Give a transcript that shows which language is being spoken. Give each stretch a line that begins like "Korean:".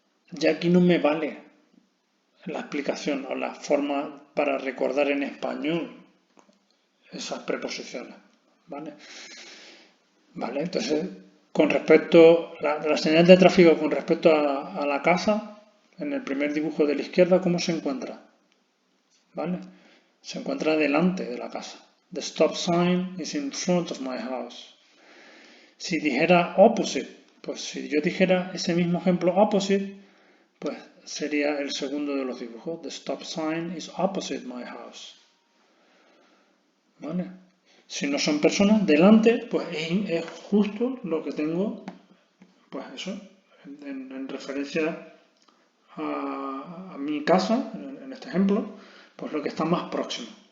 Spanish: Ya aquí no me vale la explicación o la forma para recordar en español esas preposiciones, ¿vale? Vale, entonces, con respecto a la señal de tráfico con respecto a la casa, en el primer dibujo de la izquierda, ¿cómo se encuentra? ¿Vale? Se encuentra delante de la casa.
English: The stop sign is in front of my house.
Spanish: Si dijera opposite, pues si yo dijera ese mismo ejemplo opposite, pues sería el segundo de los dibujos.
English: The stop sign is opposite my house.
Spanish: ¿Vale? Si no son personas, delante, pues es justo lo que tengo, pues eso, en referencia a mi casa, en este ejemplo, pues lo que está más próximo.